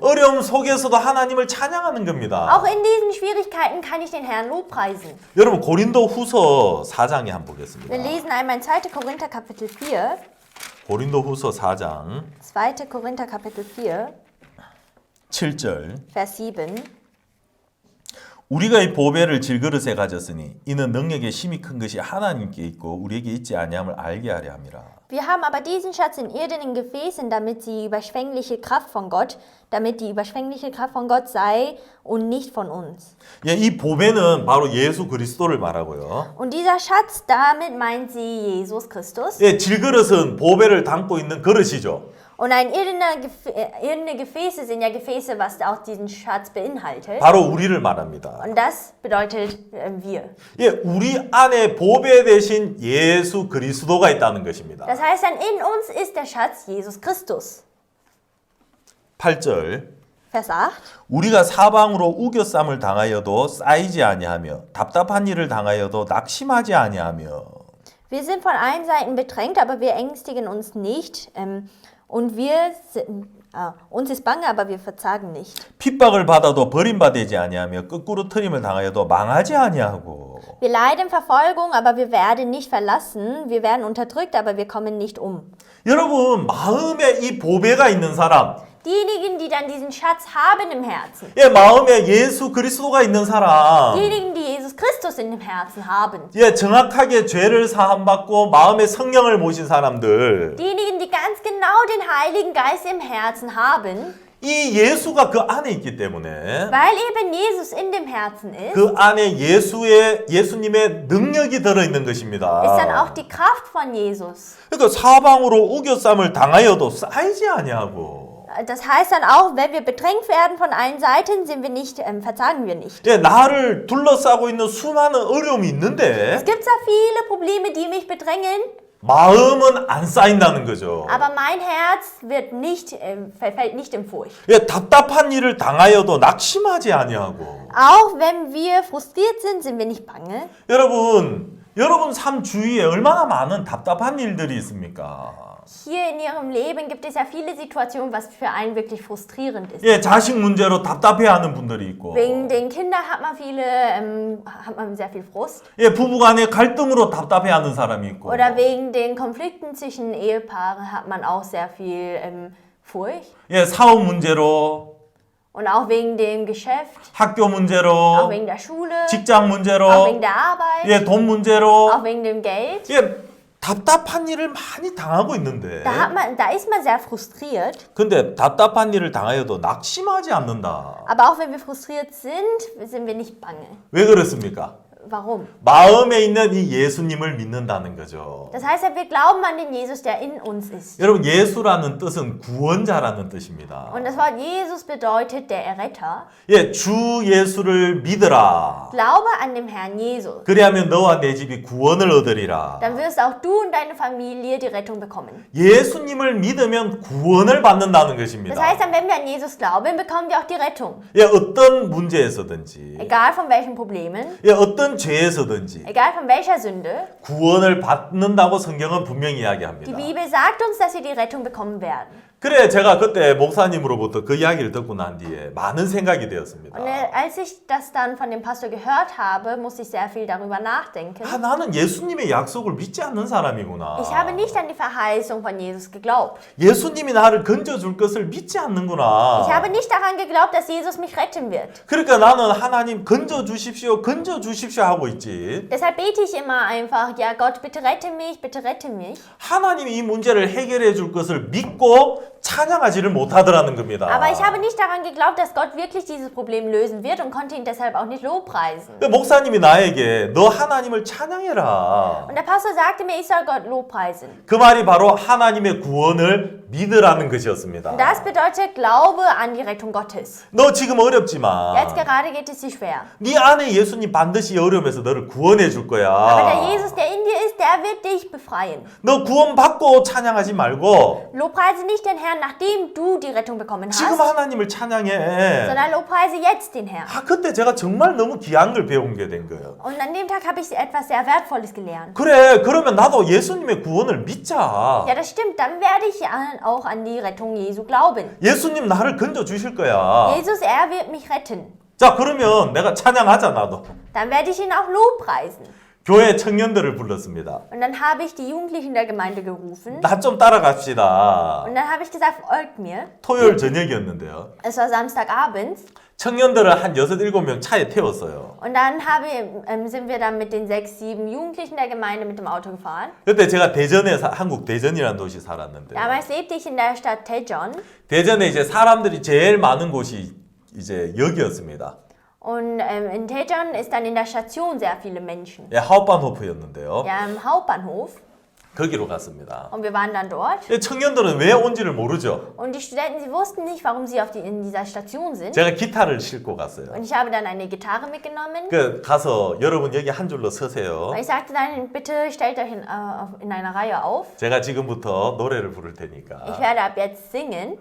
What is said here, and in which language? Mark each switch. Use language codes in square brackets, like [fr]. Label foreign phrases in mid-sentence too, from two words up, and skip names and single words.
[ko] 어려움 속에서도 하나님을 찬양하는 겁니다. [de] Auch in diesen Schwierigkeiten kann ich den Herrn lobpreisen. [ko] 여러분 고린도 후서 4장에 한번 보겠습니다. [de] Wir lesen einmal in 2. Korinther Kapitel 4. [ko] 고린도 후서 4장 [de] 2. Korinther Kapitel 4, [ko] 7절 [de] Vers 7. [ko] 우리가 이 보배를 질그릇에 가졌으니 이는 능력의 힘이 큰 것이 하나님께 있고 우리에게 있지 아니함을 알게 하려 함이라. [de] Wir haben aber diesen Schatz in irdenen Gefäßen, damit die überschwängliche Kraft von Gott sei und nicht von uns. [ko] 예, 이 보배는 바로 예수 그리스도를 말하고요. [de] Und dieser Schatz, damit meint sie Jesus Christus. [ko] 예, 질그릇은 보배를 담고 있는 그릇이죠. [de] Und irdene Gefäße sind ja Gefäße, was auch diesen Schatz beinhaltet. [ko] 바로 우리를 말합니다. [de] Und das bedeutet wir. [ko] 예, 우리 안에 보배 대신 예수 그리스도가 있다는 것입니다. [de] Das heißt dann, in uns ist der Schatz Jesus Christus. [ko] 8절 [de] Vers 8. [ko] 우리가 사방으로 우겨쌈을 당하여도 쌓이지 아니하며 답답한 일을 당하여도 낙심하지 아니하며 [de] Wir sind von allen Seiten bedrängt, aber wir ängstigen uns nicht. Uns ist bange, aber wir verzagen nicht. [ko] 핍박을 받아도 버림받지 아니하며 거꾸로 트림을 당하여도 망하지 아니하고. [de] Wir leiden Verfolgung, aber wir werden nicht verlassen. Wir werden unterdrückt, aber wir kommen nicht um. [ko] 여러분, 마음에 이 보배가 있는 사람, [de] Diejenigen, die dann diesen Schatz haben im Herzen, [ko] 예, 마음에 예수 그리스도가 있는 사람, [de] diejenigen, die Jesus Christus in dem Herzen haben, [ko] 예, 정확하게 죄를 사함받고 마음에 성령을 모신 사람들, [de] diejenigen, die ganz genau den Heiligen Geist im Herzen haben, [ko] 이 예수가 그 안에 있기 때문에 [de] weil eben Jesus in dem Herzen ist, [ko] 그 안에 예수님의 능력이 들어있는 것입니다. [de] ist dann auch die Kraft von Jesus. [ko] 그러니까 사방으로 우겨쌈을 당하여도 쌓이지 아니하고. [de] Das heißt dann auch, wenn wir bedrängt werden von allen Seiten, verzagen wir nicht. [ko] 예, 나를 둘러싸고 있는 수많은 어려움이 있는데 [de] Es gibt zwar viele Probleme, die mich bedrängen, [ko] 마음은 안 쌓인다는 거죠. [de] aber mein Herz fällt nicht in Furcht. [ko] 예, 답답한 일을 당하여도 낙심하지 아니하고. [de] Auch wenn wir frustriert sind, sind wir nicht bange. [ko] 여러분 삶 주위에 얼마나 많은 답답한 일들이 있습니까? [de] Hier in ihrem Leben gibt es ja viele Situationen, was für einen wirklich frustrierend ist. [ko] 예, 자식 문제로 답답해하는 분들이 있고. [de] Wegen den Kindern hat man sehr viel Frust. [ko] 예, 부부간의 갈등으로 답답해하는 사람이 있고. [de] Oder wegen den Konflikten zwischen Ehepaaren hat man auch sehr viel Furcht. [ko] 예, 사업 문제로, [de] Und auch wegen dem Geschäft, [ko] 학교 [de] auch [ko] 문제로, [de] wegen der Schule, [ko] 직장 [de] auch [ko] 문제로, [de] wegen der Arbeit, [ko] 예, 돈 문제로. [de] auch wegen dem Geld. [ko] 예, 답답한 일을 많이 당하고 있는데. [de] Da ist man sehr frustriert. [ko] 근데 답답한 일을 당하여도 낙심하지 않는다. [de] Aber auch wenn wir frustriert sind wir nicht bange. [ko] 왜 그렇습니까? [de] Warum? [ko] 마음에 있는 이 예수님을 믿는다는 거죠. [de] Das heißt, wir glauben an den Jesus, der in uns ist. [ko] 여러분, 예수라는 뜻은 구원자라는 뜻입니다. [de] Und das Wort Jesus bedeutet der Erretter. [ko] 예, 주 예수를 믿으라. [de] Glaube an den Herrn Jesus. [ko] 그리하면 너와 내 집이 구원을 얻으리라. [de] Dann wirst auch du und deine Familie die Rettung bekommen. [ko] 예수님을 믿으면 구원을 받는다는 [de] Das [ko] 것입니다. [de] heißt, dann, wenn wir an Jesus glauben, bekommen wir auch die Rettung. [ko] 예, 어떤 문제에서든지, [de] Egal von welchen Problemen, [ko] 예, 어떤 죄에서든지 [de] egal von welcher Sünde. [ko] 구원을 받는다고 성경은 분명히 [de] Die [ko] 이야기합니다. [de] Bibel sagt uns, dass wir die Rettung bekommen werden. [ko] 그래, 제가 그때 목사님으로부터 그 이야기를 듣고 난 뒤에 많은 생각이 되었습니다. [de] Und als ich das dann von dem Pastor gehört habe, musste ich sehr viel darüber nachdenken. [ko] 아, 나는 예수님의 약속을 믿지 않는 사람이구나. [de] Ich habe nicht an die Verheißung von Jesus geglaubt. [ko] 예수님이 나를 건져줄 것을 믿지 않는구나. [de] Ich habe nicht daran geglaubt, dass Jesus mich retten wird. [ko] 그러니까 나는 하나님 건져주십시오 하고 있지. [de] Deshalb bete ich immer einfach, ja Gott, bitte rette mich, bitte rette mich. [ko] 하나님이 이 문제를 해결해 줄 것을 믿고 찬양하지를 못하더라는 겁니다. [de] Aber ich habe nicht daran geglaubt, dass Gott wirklich dieses Problem lösen wird und konnte ihn deshalb auch nicht lobpreisen. [ko] 목사님이 나에게 너 하나님을 찬양해라. [de] Und der Pastor sagte mir, ich soll Gott lobpreisen. [ko] 그 말이 바로 하나님의 구원을 믿으라는 것이었습니다. [de] Und das bedeutet Glaube an die Rettung Gottes. [ko] 너 지금 어렵지만 [de] Jetzt gerade geht es dir schwer. [ko] 네 안에 예수님 반드시 이 어려움에서 너를 구원해 줄 거야. [de] Aber der Jesus, der in dir ist, der wird dich befreien. [ko] 너 구원받고 찬양하지 말고 [de] Lobpreise nicht den Herrn, nachdem du die Rettung bekommen [ko] 지금 [de] hast, [ko] 하나님을 찬양해. [de] sondern lobpreise jetzt den Herrn. [ko] 아, 그때 제가 정말 너무 귀한 걸 배운 게 된 거예요. [de] Und an dem Tag habe ich etwas sehr Wertvolles gelernt. [ko] 그래, 그러면 나도 예수님의 구원을 믿자. [de] Ja, das stimmt. Dann werde ich auch an die Rettung Jesu glauben. [ko] 예수님 나를 건져 주실 거야. [de] Jesus, er wird mich retten. [ko] 자, 그러면 내가 찬양하자, 나도. [de] Dann werde ich ihn auch lobpreisen. [ko] 교회 청년들을 불렀습니다. [de] Und dann habe ich die Jugendlichen der Gemeinde gerufen. [ko] 나 좀 따라갑시다. [de] Und dann habe ich gesagt, folgt mir. [ko] 토요일 저녁이었는데요. [de] Es war Samstagabend. [ko] 청년들을 한 6, 7명 차에 태웠어요. [de] Und dann sind wir dann mit den 6, 7 Jugendlichen der Gemeinde mit dem Auto gefahren. [ko] 그때 제가 대전에 한국 대전이라는 도시 살았는데 [de] Damals lebte ich in der Stadt Daejeon. [ko] 대전에 이제 사람들이 제일 많은 곳이 이제 여기였습니다. [de] Und in Daejeon ist dann in der Station sehr viele Menschen. [ko] 예, 하우반호프였는데요. [de] Ja, im Hauptbahnhof. [ko] 거기로 갔습니다. [de] Und wir waren dann dort. [ko] 예, 청년들은 왜 온지를 모르죠. [de] Und die Studenten, sie wussten nicht, warum sie in dieser Station sind. [ko] 제가 기타를 싣고 갔어요. [de] Und ich habe dann eine Gitarre mitgenommen. [ko] 그 가서 여러분 여기 한 줄로 서세요. [de] Und ich sagte dann, bitte stellt euch in einer Reihe auf. [ko] 제가 지금부터 노래를 부를 [de] Ich [ko] 테니까 [de] werde ab jetzt singen.